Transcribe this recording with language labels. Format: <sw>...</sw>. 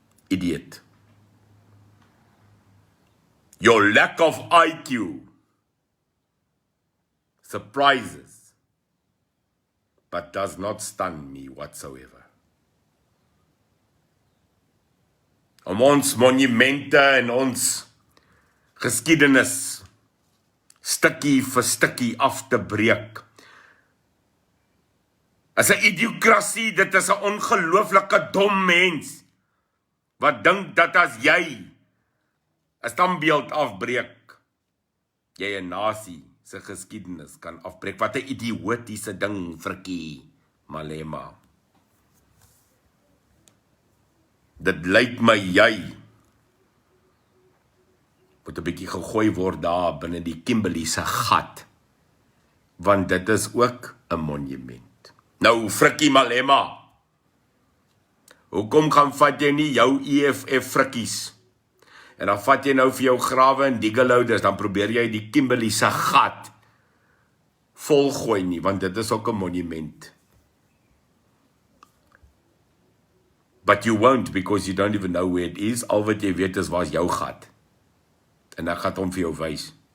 <en>Idiot. Your lack of IQ surprises, but does not stun me whatsoever.</en> <af>Om ons monumente en ons geskiedenis stukkie vir stukkie af te breek. As 'n idiokrasie, dit is 'n ongelooflike dom mens, wat dink dat as jy 'n standbeeld afbreek, jy 'n nasie se geskiedenis kan afbreek. Wat 'n idiotiese ding, Frikkie Malema. Dit lyk my jy moet 'n bietjie gegooi word daar binne die Kimberley se gat, want dit is ook 'n monument. Nou, Frikkie Malema, hoekom gaan vat jy nie jou EFF frikkies, en dan vat jy nou vir jou grawe en diggelouders, dan probeer jy die Kimberley se gat volgooi nie, want dit is ook 'n monument.</af> <en>But you won't, because you don't even know where it is.</en> <af>Al wat jy weet is waar is jou gat. En ek gaan hom vir jou wys.</af>